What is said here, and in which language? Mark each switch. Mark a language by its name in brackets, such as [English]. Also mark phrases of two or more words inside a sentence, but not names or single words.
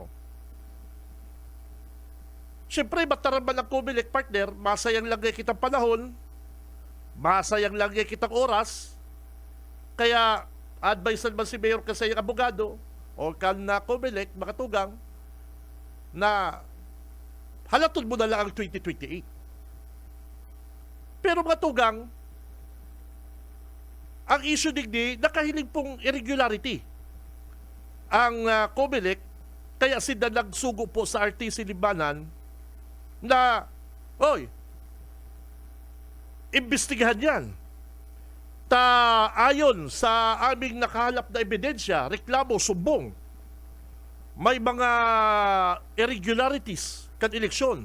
[Bikol] Siyempre, mataraman ang Comelec, partner, masayang lang kitang panahon, masayang lang kitang oras, kaya advisean man si Mayor kasayang abogado o kan na Comelec, makatugang, na halatod mo na lang ang 2028. Pero mga tugang, ang issue digdi, nakahiling pong irregularity ang Comelec, kaya sila nagsugo po sa RTC Libanan na, imbestigahan yan. [Filipino] Ayon sa aming nakahalap na ebidensya, reklamo, sumbong, may mga irregularities kan eleksyon.